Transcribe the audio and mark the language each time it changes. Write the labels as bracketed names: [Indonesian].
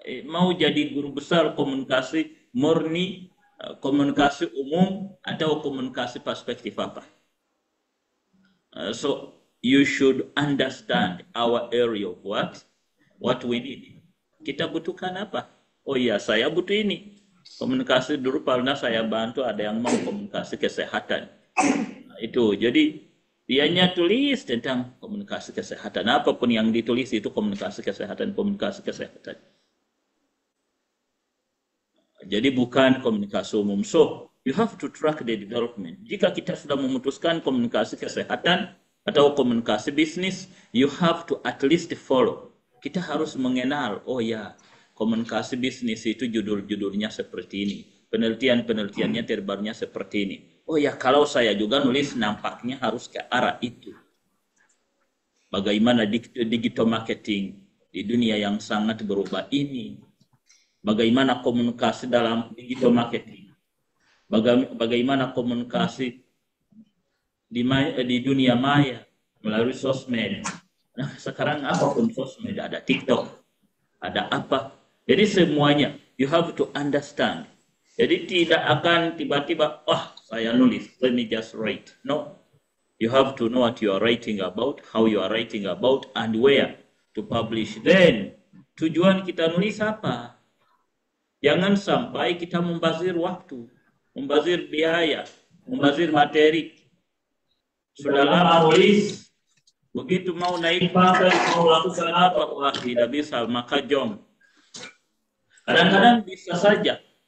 [Indonesian] Mau jadi guru besar komunikasi murni, komunikasi umum, atau komunikasi perspektif apa? [English] So you should understand our area of what we need. [Indonesian] Kita butuhkan apa? Oh iya, saya butuh ini. Komunikasi dulu pernah saya bantu ada yang mau komunikasi kesehatan. Nah, itu. Jadi dianya tulis tentang komunikasi kesehatan. Apapun yang ditulis itu komunikasi kesehatan, komunikasi kesehatan. Jadi bukan komunikasi umum. [English] So, you have to track the development. [Indonesian] Jika kita sudah memutuskan komunikasi kesehatan atau komunikasi bisnis, [English] you have to at least follow. [Indonesian] Kita harus mengenal, oh ya, komunikasi bisnis itu judul-judulnya seperti ini. Penelitian-penelitiannya terbarunya seperti ini. Oh ya, kalau saya juga nulis nampaknya harus ke arah itu. Bagaimana digital marketing di dunia yang sangat berubah ini. Bagaimana komunikasi dalam digital marketing. Bagaimana komunikasi di dunia maya melalui sosmed. Nah, sekarang apapun sosmed, ada TikTok, ada apa. Jadi semuanya, [English] you have to understand. [Indonesian] Jadi tidak akan tiba-tiba, saya nulis, [English] let me just write. No, you have to know what you are writing about, how you are writing about, and where to publish. [Indonesian] Then, tujuan kita nulis apa? Jangan sampai kita membazir waktu, membazir biaya, membazir materi. Sudah lama nulis, begitu mau naik pangkat, mau lakukan apa? Wah, tidak bisa, maka jom. Kadang-kadang bisa saja.